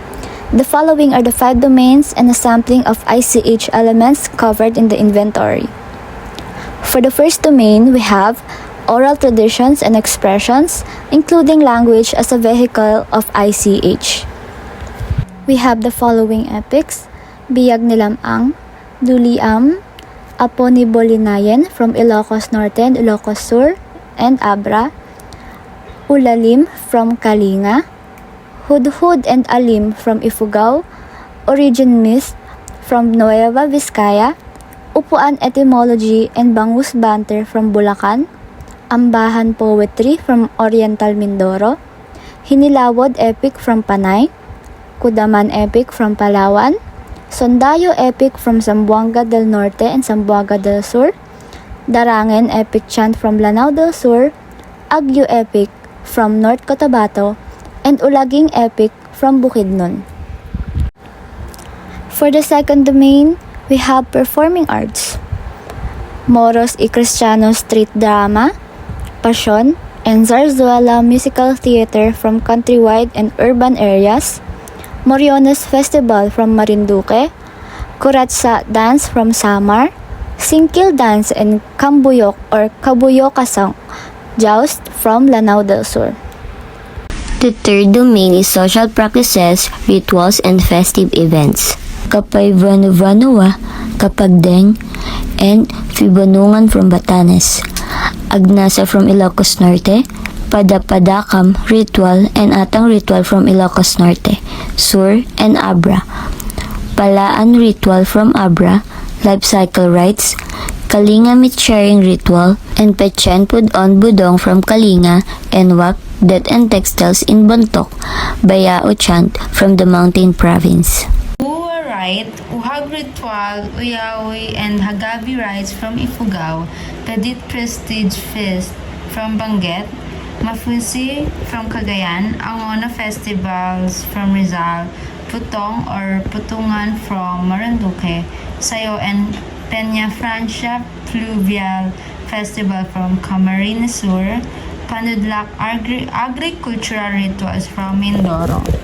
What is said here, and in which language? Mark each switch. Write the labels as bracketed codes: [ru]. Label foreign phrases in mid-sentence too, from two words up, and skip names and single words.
[en] The following are the 5 domains and a sampling of ICH elements covered in the inventory. For the first domain, we have oral traditions and expressions, including language as a vehicle of ICH. We have the following epics: Biyag ni Lamang, Duliam, Apo ni Bolinayen from Ilocos Norte and Ilocos Sur and Abra, Ulalim from Kalinga, Hudhud and Alim from Ifugao, Origin Myth from Nueva Vizcaya, Upuan Etymology and Bangus Banter from Bulacan, Ambahan Poetry from Oriental Mindoro, Hinilawod Epic from Panay, Kudaman Epic from Palawan, Sondayo Epic from Zamboanga del Norte and Zamboanga del Sur, Darangen Epic Chant from Lanao del Sur, Agyo Epic from North Cotabato, and Ulaging Epic from Bukidnon. For the second domain, we have performing arts: Moros y Cristianos Street Drama, Passion, and Zarzuela Musical Theater from countrywide and urban areas, Moriones Festival from Marinduque, Kuratsa Dance from Samar, Singkil Dance and Kambuyok or Kabuyokasang Joust from Lanao del Sur. The third domain is social practices, rituals, and festive events. Kapay Vanuvanua, Kapagdeng, and Fibonungan from Batanes. Agnasa from Ilocos Norte, Padapadakam ritual and Atang ritual from Ilocos Norte, Sur, and Abra. Palaan ritual from Abra, life cycle rites, Kalinga meat sharing ritual, and Pechen Pudon Budong from Kalinga, and Wak, Death and Textiles in Bontok, Bayao chant from the Mountain Province. Uwa rite, Uhag ritual, Uyawi, and Hagabi rites from Ifugao, Kadit Prestige Feast from Banguet, Mafusi from Cagayan, Angona Festivals from Rizal, Putong or Putungan from Marinduque, Sayo and Peña Francia Fluvial Festival from Camarines Sur, Panudlak Agricultural Rituals from Mindoro.